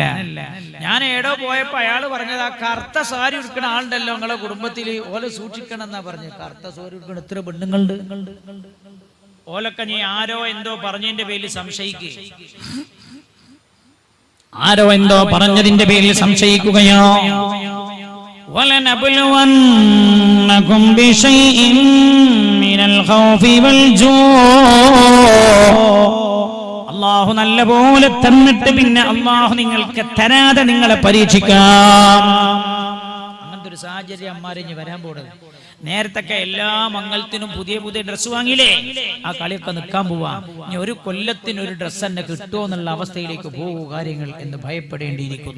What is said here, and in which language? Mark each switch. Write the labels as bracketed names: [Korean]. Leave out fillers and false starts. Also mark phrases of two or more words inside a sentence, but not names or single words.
[Malayalam] ഞാൻ ഏടോ പോയപ്പോ അയാള് പറഞ്ഞത്, ആ കറുത്ത സാരി ഉടുക്കണ ആളുണ്ടല്ലോ നിങ്ങളെ കുടുംബത്തില്, ഓല സൂക്ഷിക്കണം എന്നാ പറഞ്ഞു. കറുത്ത സാരി ഉടുക്കണ എത്ര പെണ്ണുങ്ങളുണ്ട്. ഓലൊക്കെ നീ ആരോ എന്തോ പറഞ്ഞതിന്റെ പേരിൽ സംശയിക്കുക, ആരോ എന്തോ പറഞ്ഞതിന്റെ പേരിൽ സംശയിക്കുകയോ. [Arabic] وَلَنَبْلُوَنَّكُمْ بِشَيْءٍ مِّنَ الْخَوْفِ وَالْجُوعِ. [Malayalam] അല്ലാഹു നല്ലപോലെ തന്നിട്ട് പിന്നെ അല്ലാഹു നിങ്ങൾക്ക് തരാതെ നിങ്ങളെ പരീക്ഷിക്കാം. അങ്ങനത്തെ ഒരു സാഹചര്യം അമ്മാരിഞ്ഞ് വരാൻ പോകുന്നത്. നേരത്തൊക്കെ എല്ലാ മംഗലത്തിനും പുതിയ ഡ്രസ്സ് വാങ്ങിയില്ലേ, ആ കളിയൊക്കെ നിൽക്കാൻ പോവാ. ഇനി ഒരു കൊല്ലത്തിന് ഒരു ഡ്രസ്സ് തന്നെ കിട്ടുമോ എന്നുള്ള അവസ്ഥയിലേക്ക് പോകും കാര്യങ്ങൾ എന്ന് ഭയപ്പെടേണ്ടിയിരിക്കുന്നു.